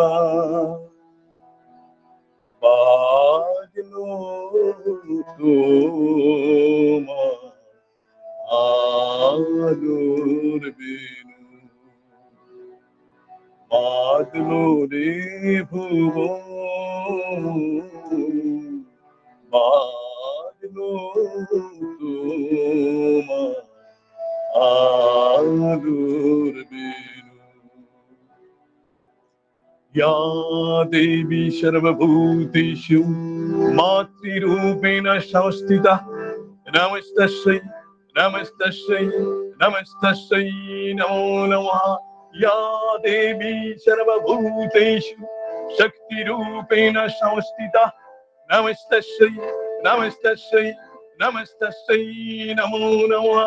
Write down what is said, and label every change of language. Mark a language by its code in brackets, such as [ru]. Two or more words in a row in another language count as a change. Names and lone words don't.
[bn] বাজলো তোমার আলোর বেণু, বাজলো রে ভুবন, বাজলো তোমার আলোর বেণু। [sa] या देवी सर्वभूतेषु मातृरूपेण संस्थिता, नमस्तस्यै नमस्तस्यै नमस्तस्यै नमो नमः। या देवी सर्वभूतेषु शक्तिरूपेण संस्थिता, नमस्तस्यै नमस्तस्यै नमस्तस्यै नमो नमः।